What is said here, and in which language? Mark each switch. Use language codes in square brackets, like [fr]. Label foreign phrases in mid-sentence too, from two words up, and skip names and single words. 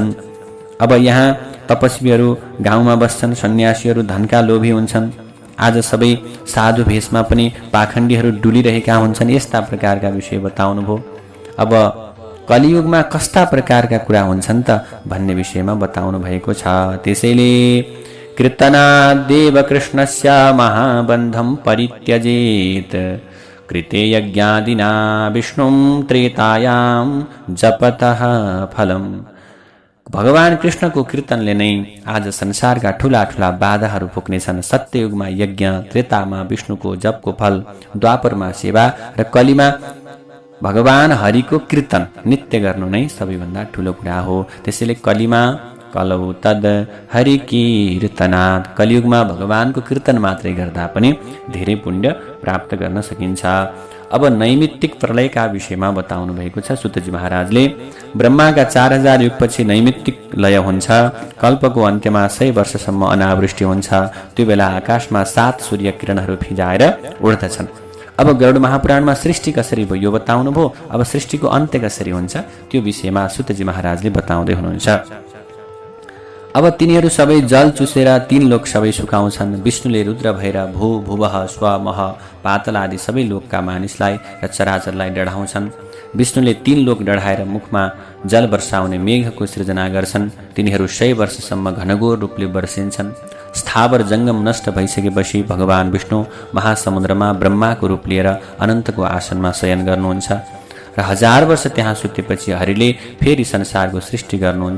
[ne] अब यहाँ तपस्वीहरू गाउँमा बस्छन्, सन्यासीहरू धनका लोभी हुन्छन्। आज सबै साधु भेषमा पनि पाखण्डीहरू डुलिरहेका हुन्छन्। यस्ता प्रकारका विषय बताउनुभयो। अब कलियुगमा कस्ता प्रकारका कुरा हुन्छन् त भन्ने विषयमा बताउनु भएको छ। त्यसैले [sa] कीर्तनादेव कृष्णस्य महाबन्धं परित्यजेत, कृते यज्ञादिना विष्णुं त्रेतायां जपतः फलम्। [ne] भगवान कृष्णको कीर्तनले नै आज संसारका ठूला ठूला बाधाहरू पुग्नेछन्। सत्ययुगमा यज्ञ, त्रेतामा विष्णुको जपको फल, द्वापरमा सेवा र कलीमा भगवान हरिको कीर्तन नित्य गर्नु नै सबैभन्दा ठूलो कुरा हो। त्यसैले कलीमा [sa] कलौ तद हरि कीर्तनात्, [ne] कलियुगमा भगवानको कीर्तन मात्रै गर्दा पनि धेरै पुण्य प्राप्त गर्न सकिन्छ। अब नैमित्तिक प्रलयका विषयमा बताउनु भएको छ सुतजी महाराजले। ब्रह्माका 4000 युगपछि नैमित्तिक लय हुन्छ। कल्पको अन्त्यमा 100 वर्षसम्म अनावृष्टि हुन्छ। त्यो बेला आकाशमा 7 सूर्य किरणहरू फिजाएर उड्दछन्। अब गरुड महापुराणमा सृष्टि कसरी भयो यो बताउनु भयो। अब सृष्टिको अन्त्य कसरी हुन्छ त्यो विषयमा सुतजी महाराजले बताउँदै हुनुहुन्छ। अब तिनीहरू सबै जल चुसेर 3 लोक सबै सुकाउँछन्। विष्णुले रुद्र भएर भू, भुवः, स्व, मह, पातल आदि सबै लोकका मानिसलाई र चराचरलाई डढाउँछन्। विष्णुले 3 लोक डढाएर मुखमा जल वर्षाउने मेघको सृजना गर्छन्। तिनीहरू 100 वर्षसम्म घनघोर रूपले वर्षिन्छन्। स्थावर जङ्गम नष्ट भइसकेपछि भगवान विष्णु महासमुद्रमा ब्रह्माको रूप लिएर अनन्तको आसनमा शयन गर्नुहुन्छ र 1000 वर्ष त्यहाँ सुतेपछि हरिले फेरि संसारको सृष्टि गर्नुहुन्छ।